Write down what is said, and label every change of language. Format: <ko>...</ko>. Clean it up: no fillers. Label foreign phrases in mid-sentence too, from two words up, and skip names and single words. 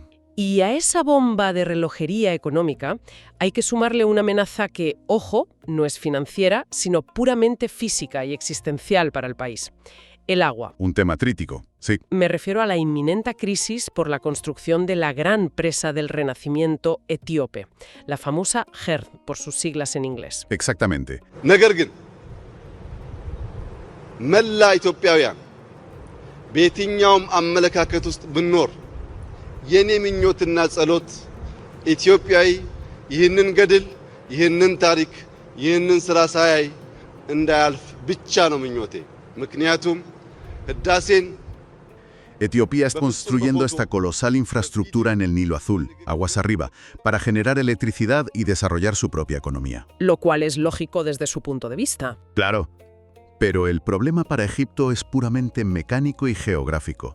<es>Y a esa bomba de relojería económica hay que sumarle una amenaza que, ojo, no es financiera, sino puramente física y existencial para el país. El agua. Un tema crítico, sí. Me refiero a la inminente crisis por la construcción de la gran presa del Renacimiento etíope, la famosa GERD, por sus siglas en inglés. Exactamente.</es> <am>ነገር ግን መላ ኢትዮጵያውያን በየትኛውም አመለካከት ውስጥ ብንኖር የኔ ምኞትና ጸሎት ኢትዮጵያዊ ይህንን ገድል ይህንን ታሪክ ይህንን ስራ ሳያይ እንዳያልፍ ብቻ ነው ምኞቴ። ምክንያቱም ህዳሴን</am> <es>Etiopía está construyendo esta colosal infraestructura en el Nilo Azul, aguas arriba, para generar electricidad y desarrollar su propia economía. Lo cual es lógico desde su punto de vista. Claro. Pero el problema para Egipto es puramente mecánico y geográfico.</es>